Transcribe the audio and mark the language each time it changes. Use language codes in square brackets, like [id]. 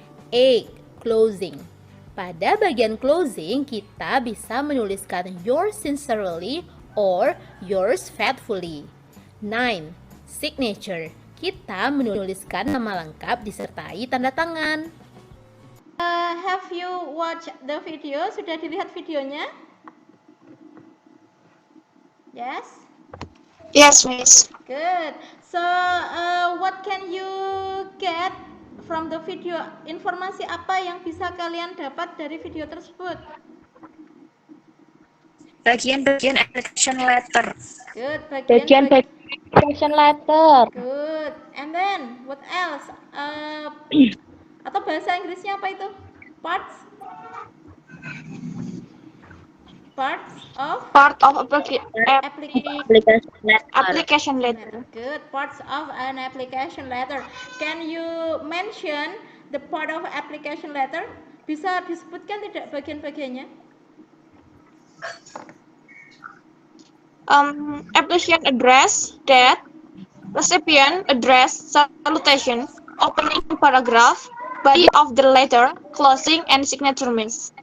[id] 8. Closing. Pada bagian closing, kita bisa menuliskan [en] yours sincerely or yours faithfully. [id] 9. Signature. Kita menuliskan nama lengkap disertai tanda tangan. [en] Have you watched the video? [id] Sudah dilihat videonya? [en] Yes? Yes, Miss. Good. So, what can you get from the video? [id] Informasi apa yang bisa kalian dapat dari video tersebut? Bagian-bagian application letter. [en] Good. [id] Bagian application letter. [en] Good. And then, what else? [id] Atau bahasa Inggrisnya apa itu? [en] Parts of application letter. Good. Parts of an application letter. Can you mention the part of application letter? [id] Bisa disebutkan tidak bagian-bagiannya? [en] Application address, date, recipient address, salutation, opening paragraph, body of the letter, closing, and signature, Miss.